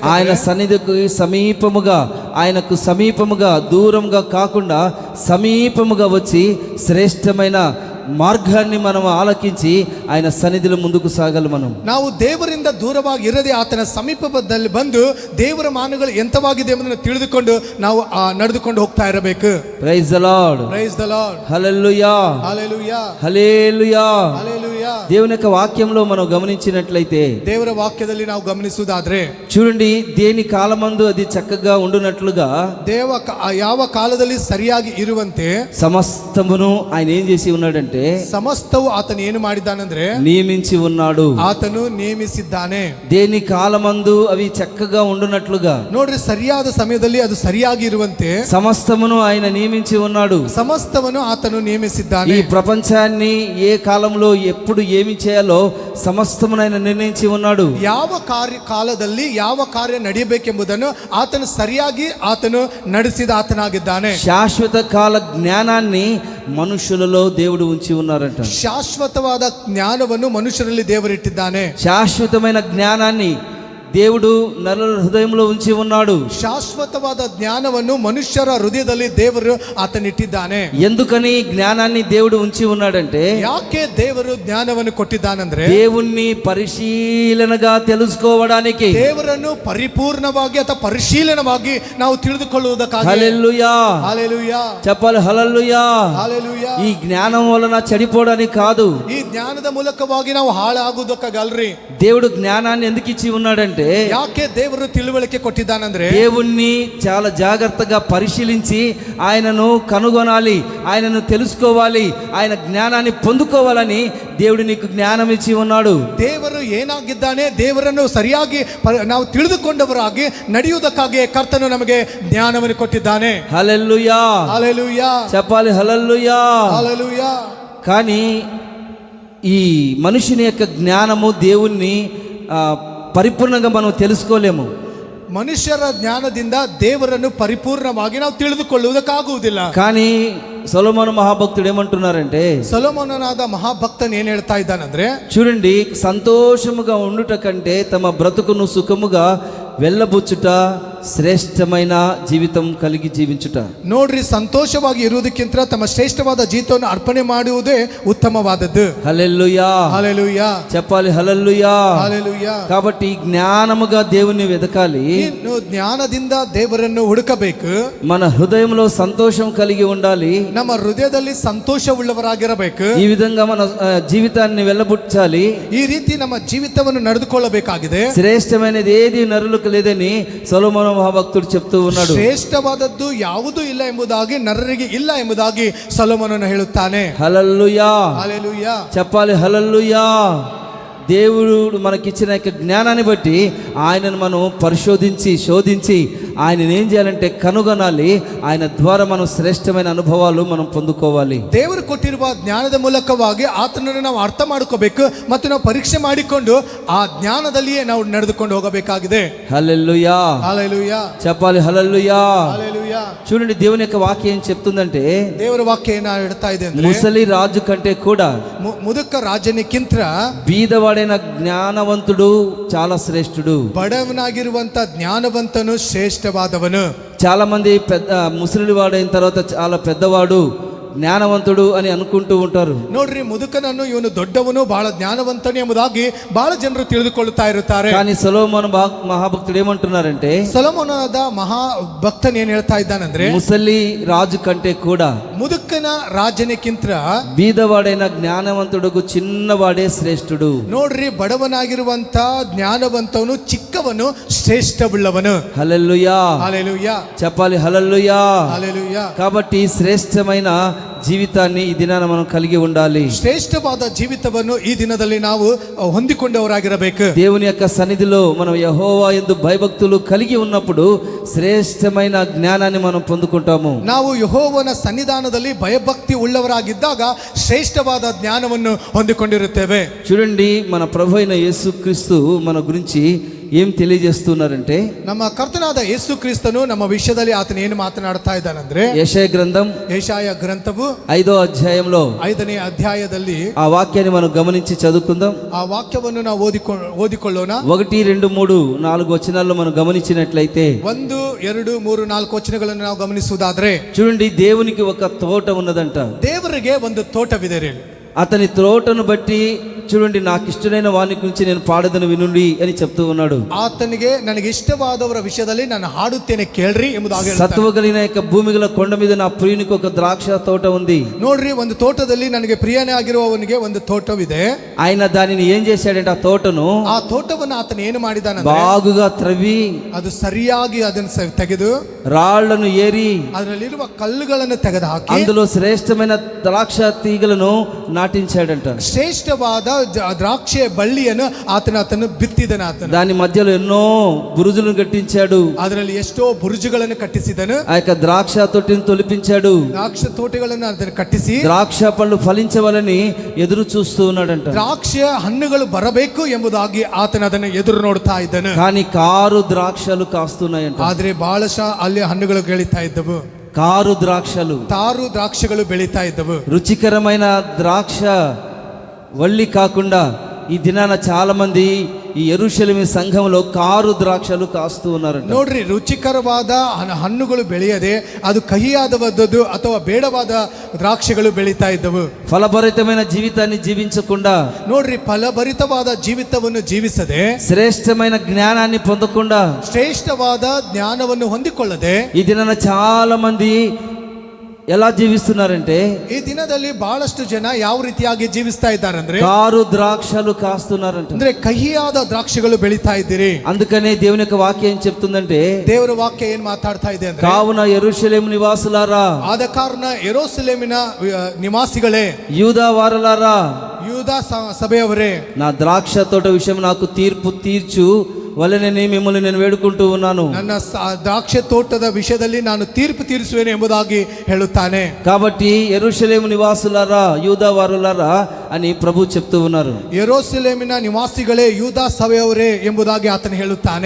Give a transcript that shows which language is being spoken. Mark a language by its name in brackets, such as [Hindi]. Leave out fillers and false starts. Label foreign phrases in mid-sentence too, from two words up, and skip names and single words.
[Telugu] ఆయన సన్నిధికి సమీపముగా, ఆయనకు సమీపముగా, దూరంగా కాకుండా సమీపముగా వచ్చి శ్రేష్టమైన మార్గాన్ని మనం ఆలకించి ఆయన సన్నిధిలో ముందుకు సాగాలి. [Kannada] ನಾವು ದೇವರಿಂದ ದೂರವಾಗಿ ಇರದೆ ಆತನ ಸಮೀಪದಲ್ಲಿ ಬಂದು ದೇವರ ಮಾನಗಳು ಎಂತವಾಗಿದೆ ಎಂಬುದನ್ನು ತಿಳಿದುಕೊಂಡು ನಾವು ನಡೆದುಕೊಂಡು ಹೋಗ್ತಾ ಇರಬೇಕು. [English] Praise the Lord, Praise the Lord, [Telugu] హల్లెలూయా, హల్లెలూయా, హల్లెలూయా. హల్లెలూయా. దేవుని యొక్క వాక్యంలో మనం గమనించినట్లయితే, [Kannada] ದೇವರ ವಾಕ್ಯದಲ್ಲಿ ನಾವು ಗಮನಿಸುವುದಾದ್ರೆ [Telugu] చూడండి, దేని కాలమందు అది చక్కగా ఉండునట్లుగా [Kannada] ಯಾವ ಕಾಲದಲ್ಲಿ ಸರಿಯಾಗಿ ಇರುವಂತೆ [Telugu] సమస్తమును ఆయన ఏం చేసి ఉన్నాడంటే [Kannada] ಸಮಸ್ತವು ಆತನು ಏನು ಮಾಡಿದ್ದಾನಂದ್ರೆ [Telugu] నియమించి ఉన్నాడు. [Kannada] ಆತನು ನೇಮಿಸಿದ್ದಾನೆ. [Telugu] దేని కాలమందు అవి చక్కగా ఉండునట్లుగా, [Kannada] ನೋಡ್ರಿ, ಸರಿಯಾದ ಸಮಯದಲ್ಲಿ ಅದು ಸರಿಯಾಗಿ ಇರುವಂತೆ [Telugu] సమస్తమును ఆయన నియమించి ఉన్నాడు. [Kannada] ಸಮಸ್ತವನ್ನು ಆತನು ನೇಮಿಸಿದ್ದಾನೆ. [Telugu] ఈ ప్రపంచాన్ని ఏ కాలంలో ఎప్పుడు ఏమి చేయాలో సమస్తమును ఆయన నిర్ణయించి ఉన్నాడు. [Kannada] ಯಾವ ಕಾಲದಲ್ಲಿ ಯಾವ ಕಾರ್ಯ ನಡೆಯಬೇಕೆಂಬುದನ್ನು ಆತನು ಸರಿಯಾಗಿ ಆತನು ನಡೆಸಿದ ಆತನಾಗಿದ್ದಾನೆ. [Telugu] శాశ్వత కాల జ్ఞానాన్ని మనుషులలో దేవుడు ఉంచి ఉన్నారంట. [Kannada] ಶಾಶ್ವತವಾದ ಜ್ಞಾನವನ್ನು ಮನುಷ್ಯರಲ್ಲಿ ದೇವರಿಟ್ಟಿದ್ದಾನೆ. [Telugu] శాశ్వతమైన జ్ఞానాన్ని దేవుడు నరుల హృదయంలో ఉంచి ఉన్నాడు. [Kannada] ಶಾಶ್ವತವಾದ ಜ್ಞಾನವನ್ನು ಮನುಷ್ಯರ ಹೃದಯದಲ್ಲಿ ದೇವರು ಆತನಿಟ್ಟಿದ್ದಾನೆ. [Telugu] ఎందుకని జ్ఞానాన్ని దేవుడు ఉంచి ఉన్నాడంటే, [Kannada] ಯಾಕೆ ದೇವರು ಜ್ಞಾನವನ್ನು ಕೊಟ್ಟಿದ್ದಾನಂದ್ರೆ [Telugu] దేవుణ్ణి పరిశీలనగా తెలుసుకోవడానికి, [Kannada] ದೇವರನ್ನು ಪರಿಪೂರ್ಣವಾಗಿ ಅಥವಾ ಪರಿಶೀಲನವಾಗಿ ನಾವು ತಿಳಿದುಕೊಳ್ಳುವುದಕ್ಕಾಗಿ. [Telugu] హల్లెలూయా, హల్లెలూయా, చెప్పాలి హల్లెలూయా. హల్లెలూయా. ఈ జ్ఞానం వలన చెడిపోవడానికి కాదు, [Kannada] ಈ ಜ್ಞಾನದ ಮೂಲಕವಾಗಿ ನಾವು ಹಾಳಾಗುವುದಕ್ಕಾಗಲ್ರಿ. [Telugu] దేవుడు జ్ఞానాన్ని ఎందుకు ఇచ్చి ఉన్నాడంటే, [Kannada] ಯಾಕೆ ದೇವರು ತಿಳುವಳಿಕೆ ಕೊಟ್ಟಿದ್ದಾನಂದ್ರೆ [Telugu] దేవుణ్ణి చాలా జాగ్రత్తగా పరిశీలించి ఆయనను కనుగొనాలి, ఆయనను తెలుసుకోవాలి, ఆయన జ్ఞానాన్ని పొందుకోవాలని దేవుడు నీకు జ్ఞానం ఇచ్చి ఉన్నాడు. [Kannada] ದೇವರು ಏನಾಗಿದ್ದಾನೆ, ದೇವರನ್ನು ಸರಿಯಾಗಿ ನಾವು ತಿಳಿದುಕೊಂಡವರಾಗಿ ನಡೆಯುವುದಕ್ಕಾಗಿ ಕರ್ತನು ನಮಗೆ ಜ್ಞಾನವನ್ನು ಕೊಟ್ಟಿದ್ದಾನೆ. [Telugu] హల్లెలూయా, హల్లెలూయా, చెప్పాలి హల్లెలూయా. హల్లెలూయా. కానీ ఈ మనుషుని యొక్క జ్ఞానము దేవుణ్ణి పరిపూర్ణంగా మనం తెలుసుకోలేము. [Kannada] ಮನುಷ್ಯರ ಜ್ಞಾನದಿಂದ ದೇವರನ್ನು ಪರಿಪೂರ್ಣವಾಗಿ ನಾವು ತಿಳಿದುಕೊಳ್ಳುವುದಕ್ಕಾಗುವುದಿಲ್ಲ. [Telugu] కానీ సొలొమోను మహాభక్తుడు ఏమంటున్నారంటే, [Kannada] ಸೊಲೊಮೋನನಾದ ಮಹಾಭಕ್ತನ್ ಏನ್ ಹೇಳ್ತಾ ಇದ್ದಾನಂದ್ರೆ, [Telugu] చూడండి, సంతోషముగా ఉండుట కంటే తమ బ్రతుకును సుఖముగా వెళ్ళబుచ్చుట శ్రేష్టమైన జీవితం కలిగి జీవించుట. [Kannada] ನೋಡ್ರಿ, ಸಂತೋಷವಾಗಿ ಇರುವುದಕ್ಕಿಂತ ತಮ್ಮ ಶ್ರೇಷ್ಠವಾದ ಜೀವಿತವನ್ನು ಅರ್ಪಣೆ ಮಾಡುವುದೇ ಉತ್ತಮವಾದದ್ದು. [Telugu] హల్లెలూయా, హల్లెలూయా, చెప్పాలి హల్లెలూయా. హల్లెలూయా. కాబట్టి జ్ఞానముగా దేవుని వెతకాలి, [Kannada] ಇನ್ನು ಜ್ಞಾನದಿಂದ ದೇವರನ್ನು ಹುಡುಕಬೇಕು. [Telugu] మన హృదయంలో సంతోషం కలిగి ఉండాలి, [Kannada] ನಮ್ಮ ಹೃದಯದಲ್ಲಿ ಸಂತೋಷವುಳ್ಳವರಾಗಿರಬೇಕು. [Telugu] ఈ విధంగా మన జీవితాన్ని వెళ్ళబుచ్చాలి. [Kannada] ಈ ರೀತಿ ನಮ್ಮ ಜೀವಿತವನ್ನು ನಡೆದುಕೊಳ್ಳಬೇಕಾಗಿದೆ. [Telugu] శ్రేష్టమైనది ఏది నరులకు లేదని సొలొమోను మహాభక్తుడు చెప్తూ ఉన్నాడు. [Kannada] ಶ್ರೇಷ್ಠವಾದದ್ದು ಯಾವುದೂ ಇಲ್ಲ ಎಂಬುದಾಗಿ ನರರಿಗೆ ಇಲ್ಲ ಎಂಬುದಾಗಿ ಸೊಲೊಮೋನನು ಹೇಳುತ್ತಾನೆ. [Telugu] హల్లెలూయా, హల్లెలూయా. చెప్పాలి హల్లెలూయా. దేవుడు మనకిచ్చిన యొక్క జ్ఞానాన్ని బట్టి ఆయనను మనం పరిశోధించి శోధించి ఆయనను ఏం చేయాలంటే కనుగొనాలి. ఆయన ద్వారా మనం శ్రేష్టమైన అనుభవాలు మనం పొందుకోవాలి. [Kannada] ದೇವರು ಕೊಟ್ಟಿರುವ ಜ್ಞಾನದ ಮೂಲಕವಾಗಿ ಆತನನ್ನು ನಾವು ಅರ್ಥ ಮಾಡ್ಕೋಬೇಕು ಮತ್ತು ನಾವು ಪರೀಕ್ಷೆ ಮಾಡಿಕೊಂಡು ಆ ಜ್ಞಾನದಲ್ಲಿಯೇ ನಾವು ನಡೆದುಕೊಂಡು ಹೋಗಬೇಕಾಗಿದೆ. [Telugu] హల్లెలూయా, హల్లెలూయా, చెప్పాలి హల్లెలూయా. హల్లెలూయా. చూడండి దేవుని యొక్క వాక్యం ఏం చెప్తుందంటే, [Kannada] ದೇವರ ವಾಕ್ಯ ಏನ ಹೇಳ್ತಾ ಇದೆ ಅಂದ್ರೆ, [Telugu] ముసలి రాజు కంటే కూడా [Kannada] ಮುದುಕ ರಾಜನಿಕ್ಕಿಂತ [Telugu] బీదవాడైన జ్ఞానవంతుడు చాలా శ్రేష్ఠుడు. [Kannada] ಬಡವನಾಗಿರುವಂತ ಜ್ಞಾನವಂತನು ಶ್ರೇಷ್ಠವಾದವನು. [Telugu] చాలా మంది ముసలి వాడైన తర్వాత చాలా పెద్దవాడు ಜ್ಞಾನವಂతుడు అని అనుకుంటూ ఉంటారు. [Kannada] ನೋಡ್ರಿ, ಮುದುಕನನ್ನು ಇವನು ದೊಡ್ಡವನು, ಬಹಳ ಜ್ಞಾನವಂತನು ಎಂಬುದಾಗಿ ಬಹಳ ಜನರು ತಿಳಿದುಕೊಳ್ಳುತ್ತಾ ಇರುತ್ತಾರೆ. [Telugu] కానీ సొలొమోను మహాభక్తుడు ఏమంటున్నారంటే, [Kannada] ಸೊಲೊಮೋನದ ಮಹಾಭಕ್ತನ್ ಏನ್ ಹೇಳ್ತಾ ಇದ್ದಾನಂದ್ರೆ, [Telugu] ముసలి రాజు కంటే కూడా [Kannada] ಮುದುಕನ ರಾಜನಿಕ್ಕಿಂತ [Telugu] బీదవాడైన జ్ఞానవంతుడుకు చిన్నవాడే శ్రేష్ఠుడు. [Kannada] ನೋಡ್ರಿ, ಬಡವನಾಗಿರುವಂತ ಜ್ಞಾನವಂತವನು ಚಿಕ್ಕವನು ಶ್ರೇಷ್ಠವುಳ್ಳವನು. [Telugu] హల్లెలూయా, హల్లెలూయా చెప్పాలి హల్లెలూయా. హల్లెలూయా. కాబట్టి శ్రేష్టమైన జీవితాన్ని ఈ దినాన మనం కలిగి ఉండాలి. [Kannada] ಶ್ರೇಷ್ಠವಾದ ಜೀವಿತವನ್ನು ಈ ದಿನದಲ್ಲಿ ನಾವು ಹೊಂದಿಕೊಂಡವರಾಗಿರಬೇಕು. [Telugu] దేవుని యొక్క సన్నిధిలో మనం యెహోవా యందు భయభక్తులు కలిగి ఉన్నప్పుడు శ్రేష్టమైన జ్ఞానాన్ని మనం పొందుకుంటాము. [Kannada] ನಾವು ಯೆಹೋವನ ಸನ್ನಿಧಾನದಲ್ಲಿ ಭಯಭಕ್ತಿ ಉಳ್ಳವರಾಗಿದ್ದಾಗ ಶ್ರೇಷ್ಠವಾದ ಜ್ಞಾನವನ್ನು ಹೊಂದಿಕೊಂಡಿರುತ್ತೇವೆ. [Telugu] చూడండి, మన ప్రభు అయిన యేసుక్రీస్తు మన గురించి ఏం తెలియజేస్తున్నారంటే, [Kannada] ನಮ್ಮ ಕರ್ತನಾದ ಯೇಸು ಕ್ರಿಸ್ತನು ನಮ್ಮ ವಿಷಯದಲ್ಲಿ ಆತನ ಏನು ಮಾತನಾಡ್ತಾ ಇದ್ದಾನಂದ್ರೆ, [Telugu] యెషయా గ్రంథం [Kannada] ಯೆಶಾಯ ಗ್ರಂಥವು [Telugu] 5వ అధ్యాయంలో [Kannada] 5ನೇ ಅಧ್ಯಾಯದಲ್ಲಿ [Telugu] ఆ వాక్యాన్ని మనం గమనించి చదువుకుందాం. [Kannada] ಆ ವಾಕ್ಯವನ್ನು ನಾವು ಓದಿಕೊಳ್ಳೋಣ. [Telugu] 1, 2, 3, 4 వచనాల్లో మనం గమనించినట్లయితే, [Kannada] 1, 2, 3, 4 ವಚನಗಳನ್ನು ನಾವು ಗಮನಿಸುವುದಾದ್ರೆ, [Telugu] చూడండి, దేవునికి ఒక తోట ఉన్నదంట. [Kannada] ದೇವರಿಗೆ ಒಂದು ತೋಟವಿದೆ ರೀ. [Telugu] అతని తోటను బట్టి చూడండి, నాకు ఇష్టమైన వాని గురించి నేను పాడదను వినుండి అని చెప్తూ ఉన్నాడు. [Kannada] ಆತನಿಗೆ ನನಗೆ ಇಷ್ಟವಾದವರ ವಿಷಯದಲ್ಲಿ ನಾನು ಹಾಡುತ್ತೇನೆ ಕೇಳ್ರಿ ಎಂಬುದಾಗಿ [Telugu] సత్వగలిగిన యొక్క భూమి గల కొండ మీద నా ప్రియునికి ఒక ద్రాక్ష తోట ఉంది. [Kannada] ನೋಡ್ರಿ, ಒಂದು ತೋಟದಲ್ಲಿ ನನಗೆ ಪ್ರಿಯನೇ ಆಗಿರುವವನಿಗೆ ಒಂದು ತೋಟವಿದೆ. [Telugu] ఆయన దానిని ఏం చేశాడంటే, ఆ తోటను [Kannada] ಆ ತೋಟವನ್ನು ಆತನ ಏನು ಮಾಡಿದಾನ, [Telugu] బాగుగా త్రవ్వి [Kannada] ಅದು ಸರಿಯಾಗಿ ಅದನ್ನು ತೆಗೆದು [Telugu] రాళ్లను ఏరి [Kannada] ಅದರಲ್ಲಿರುವ ಕಲ್ಲುಗಳನ್ನು ತೆಗೆದು ಹಾಕಿ [Telugu] అందులో శ్రేష్టమైన ద్రాక్ష తీగలను నాటించాడంట. [Kannada] ಶ್ರೇಷ್ಠವಾದ ದ್ರಾಕ್ಷೆ ಬಳ್ಳಿಯನ್ನು ಆತನು ಬಿತ್ತಿದನು. ಆತನು [Telugu] దాని మధ్యలో ఎన్నో బురుజులను కట్టించాడు. [Kannada] ಅದರಲ್ಲಿ ಎಷ್ಟೋ ಬುರುಜುಗಳನ್ನು ಕಟ್ಟಿಸಿದನು. [Telugu] ఆ యొక్క ద్రాక్ష తొట్టిని తొలిపించాడు. [Kannada] ದ್ರಾಕ್ಷ ತೋಟಗಳನ್ನು ಅದನ್ನು ಕಟ್ಟಿಸಿ [Telugu] ద్రాక్ష పళ్ళు ఫలించవాలని ఎదురు చూస్తూ ఉన్నాడంట. [Kannada] ದ್ರಾಕ್ಷ ಹಣ್ಣುಗಳು ಬರಬೇಕು ಎಂಬುದಾಗಿ ಆತನ ಅದನ್ನು ಎದುರು ನೋಡ್ತಾ ಇದ್ದನು. [Telugu] కానీ కారు ద్రాక్షలు కాస్తున్నాయంట. [Kannada] ಆದ್ರೆ ಬಹಳಶಃ ಅಲ್ಲಿ ಹಣ್ಣುಗಳು ಬೆಳೀತಾ ಇದ್ದವು. [Telugu] కారు ద్రాక్షలు, [Kannada] ತಾರು ದ್ರಾಕ್ಷಗಳು ಬೆಳೀತಾ ಇದ್ದವು. [Telugu] రుచికరమైన ద్రాక్ష వల్లి కాకుండా ఈ దినాన చాలా మంది ఈ యెరూషలేము సంఘంలో కారు ద్రాక్షలు కాస్తూ ఉన్నారంట. [Kannada] ನೋಡ್ರಿ, ರುಚಿಕರವಾದ ಹಣ್ಣುಗಳು ಬೆಳೆಯದೆ ಅದು ಕಹಿಯಾದದ್ದು ಅಥವಾ ಬೇಡವಾದ ದ್ರಾಕ್ಷಿಗಳು ಬೆಳೀತಾ ಇದ್ದವು. [Telugu] ఫలభరితమైన జీవితాన్ని జీవించకుండా, [Kannada] ನೋಡ್ರಿ, ಫಲಭರಿತವಾದ ಜೀವಿತವನ್ನು ಜೀವಿಸದೆ, [Telugu] శ్రేష్టమైన జ్ఞానాన్ని పొందకుండా, [Kannada] ಶ್ರೇಷ್ಠವಾದ ಜ್ಞಾನವನ್ನು ಹೊಂದಿಕೊಳ್ಳದೆ [Telugu] ఈ దినాన చాలా మంది ఎలా జీవిస్తున్నారంటే, [Kannada] ಈ ದಿನದಲ್ಲಿ ಬಹಳಷ್ಟು ಜನ ಯಾವ ರೀತಿಯಾಗಿ ಜೀವಿಸ್ತಾ ಇದ್ದಾರೆ ಅಂದ್ರೆ, [Telugu] కారు ద్రాక్షలు కాస్తున్నారంట. [Kannada] ಅಂದ್ರೆ ಕಹಿಯಾದ ದ್ರಾಕ್ಷಿಗಳು ಬೆಳೀತಾ ಇದ್ದೀರಿ. [Telugu] అందుకనే దేవుని యొక్క వాక్యం ఏం చెప్తుందంటే, [Kannada] ದೇವರ ವಾಕ್ಯ ಏನ್ ಮಾತಾಡ್ತಾ ಇದೆ ಅಂದ್ರೆ, [Telugu] కావున యెరూషలేము నివాసులారా, [Kannada] ಆದ ಕಾರಣ ಯೆರೂಸಲೇಮಿನ ನಿವಾಸಿಗಳೇ, [Telugu] యూదా వారలారా, [Kannada] ಯೂದ ಸಭೆಯವರೇ, [Telugu] నా ద్రాక్ష తోట విషయం నాకు తీర్పు తీర్చు వలెనని మిమ్మల్ని నేను వేడుకుంటూ ఉన్నాను. [Kannada] ನನ್ನ ದ್ರಾಕ್ಷೆ ತೋಟದ ವಿಷಯದಲ್ಲಿ ನಾನು ತೀರ್ಪು ತೀರಿಸುವೆನು ಎಂಬುದಾಗಿ ಹೇಳುತ್ತಾನೆ. [Telugu] కాబట్టి యెరూషలేము నివాసులారా, యూదా వారులారా అని ప్రభు చెప్తూ ఉన్నారు. [Kannada] ಯೆರೂಸಲೇಮಿನ ನಿವಾಸಿಗಳೇ, ಯೂದ ಸಭೆಯವರೇ ಎಂಬುದಾಗಿ ಆತನು ಹೇಳುತ್ತಾನೆ.